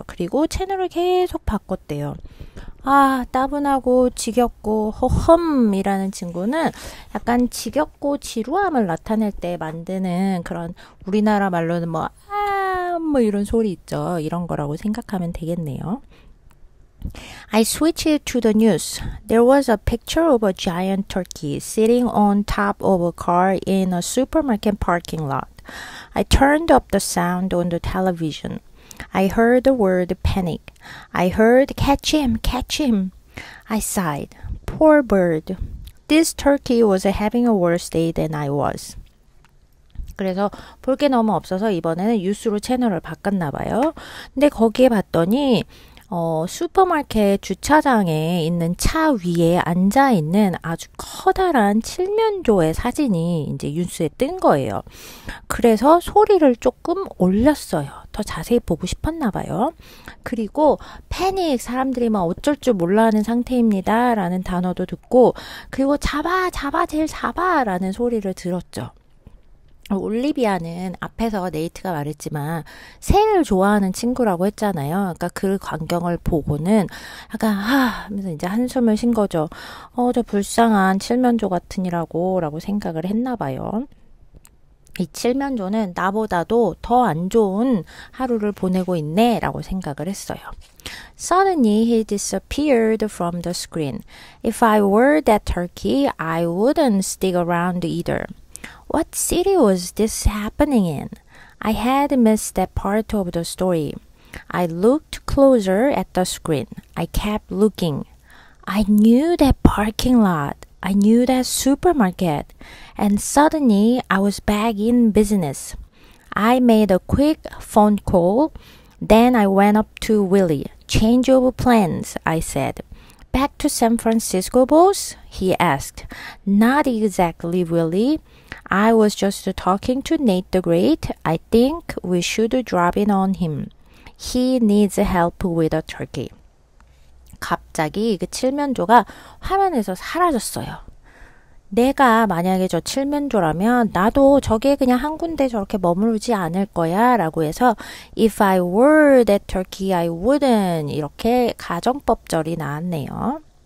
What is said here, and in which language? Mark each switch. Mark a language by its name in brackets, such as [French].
[Korean] 그리고 채널을 계속 바꿨대요. 따분하고 지겹고 허험이라는 친구는 약간 지겹고 지루함을 나타낼 때 만드는 그런 우리나라 말로는 뭐 이런 소리 있죠. 이런 거라고 생각하면 되겠네요. [English] I switched to the news. There was a picture of a giant turkey sitting on top of a car in a supermarket parking lot. I turned up the sound on the television. I heard the word panic. I heard catch him, catch him. I sighed. Poor bird. This turkey was having a worse day than I was. [Korean] 그래서 볼 게 너무 없어서 이번에는 뉴스로 채널을 바꿨나 봐요. 근데 거기에 봤더니 슈퍼마켓 주차장에 있는 차 위에 앉아있는 아주 커다란 칠면조의 사진이 이제 뉴스에 뜬 거예요. 그래서 소리를 조금 올렸어요. 더 자세히 보고 싶었나 봐요. 그리고 패닉, 사람들이 막 어쩔 줄 몰라 하는 상태입니다. 라는 단어도 듣고, 그리고 잡아, 제일 잡아! 라는 소리를 들었죠. 올리비아는 앞에서 네이트가 말했지만 새를 좋아하는 친구라고 했잖아요. 그러니까 그 광경을 보고는 약간 하면서 이제 한숨을 쉰 거죠. 저 불쌍한 칠면조 같으니라고 라고 생각을 했나 봐요. 이 칠면조는 나보다도 더 안 좋은 하루를 보내고 있네 라고 생각을 했어요. [English] Suddenly he disappeared from the screen. If I were that turkey, I wouldn't stick around either. What city was this happening in? I had missed that part of the story. I looked closer at the screen. I kept looking. I knew that parking lot. I knew that supermarket. And suddenly I was back in business. I made a quick phone call. Then I went up to Willie. Change of plans, I said. Back to San Francisco, boss? He asked. Not exactly, Willie. I was just talking to Nate the Great. I think we should drop in on him. He needs help with a turkey. [Korean] 갑자기 그 칠면조가 화면에서 사라졌어요. 내가 만약에 저 칠면조라면 나도 저게 그냥 한 군데 저렇게 머무르지 않을 거야 라고 해서 [English] If I were that turkey, I wouldn't [Korean] 이렇게 가정법절이 나왔네요.